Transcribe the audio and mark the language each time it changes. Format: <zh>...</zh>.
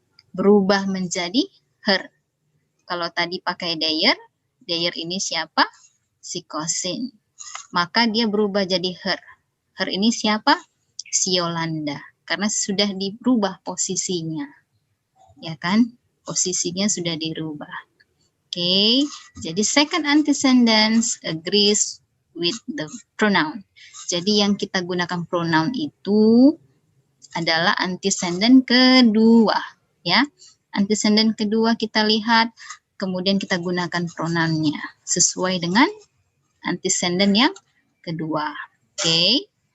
<id>Berubah menjadi her. Kalau tadi pakai their ini siapa? Si cousin. Maka dia berubah jadi her. Her ini siapa? Si Yolanda. Karena sudah dirubah posisinya. Ya kan? Posisinya sudah dirubah. Oke. Jadi</id> <en>second antecedent agrees with the pronoun.</en> <id>Jadi yang kita gunakan pronoun itu adalah antecedent kedua, ya. Antecedent kedua kita lihat, kemudian kita gunakan pronounnya sesuai dengan antecedent yang kedua. Oke.</id>